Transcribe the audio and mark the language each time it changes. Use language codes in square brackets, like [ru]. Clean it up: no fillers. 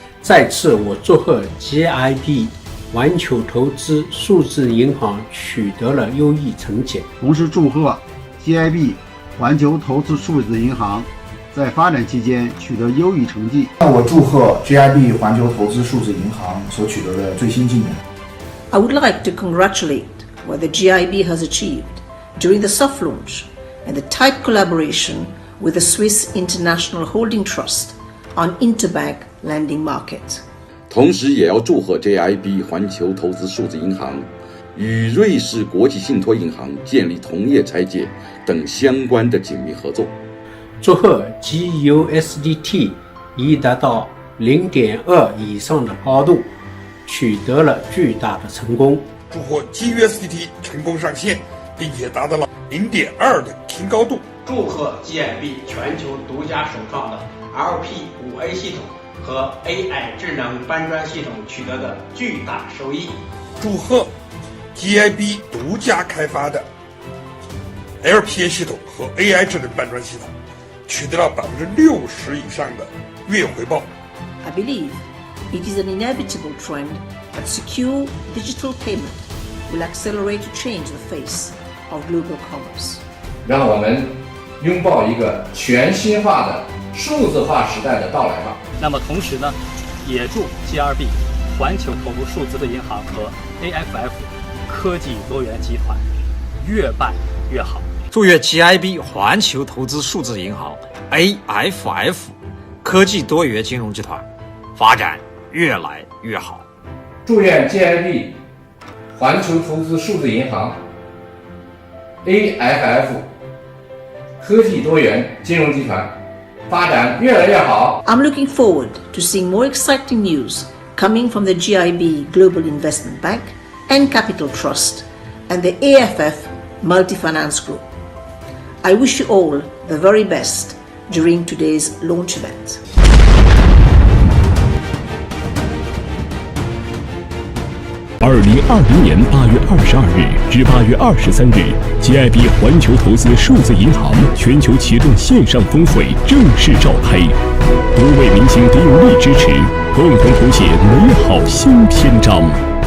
[zh] 再次我祝贺 GIB 环球投资数字银行取得了优异成绩，同时祝贺 GIB 环球投资数字银行在发展期间取得优异成绩。我祝贺 GIB 环球投资数字银行所取得的最新进展。 [en] I would like to congratulate what the GIB has achieved during the soft launch and the tight collaboration with the Swiss International Holding Trust on interbank lending market. [zh] 同时也要祝贺 GIB 环球投资数字银行与瑞士国际信托银行建立同业拆借等相关的紧密合作。祝贺 GUSDT 已达到 0.2 以上的高度，取得了巨大的成功。祝贺 GUSDT 成功上线，并且达到了 0.2 的新高度。祝贺 GIB 全球独家首创的 LP5A 系统和 AI 智能搬砖系统取得的巨大收益。祝贺 GIB 独家开发的 LPA 系统和 AI 智能搬砖系统取得了60%以上的月回报。 [en] I believe it is an inevitable trend that secure digital payment will accelerate to change the face of global commerce. [zh] 让我们拥抱一个全新化的数字化时代的到来吧。那么同时呢，也祝 GRB 环球投资数字的银行和 AFF 科技多元集团越办越好。祝愿 GIB 环球投资数字银行 AFF 科技多元金融集团发展越来越好。祝愿 GIB 环球投资数字银行 AFF 科技多元金融集团发展越来越好。 [en] I'm looking forward to seeing more exciting news coming from the GIB Global Investment Bank and Capital Trust and the AFF Multi-Finance Group. I wish you all the very best during today's launch event. [zh] 2020年8月22日至8月23日 ，GIB 环球投资数字银行全球启动线上峰会正式召开，多位明星的有力支持，共同谱写美好新篇章。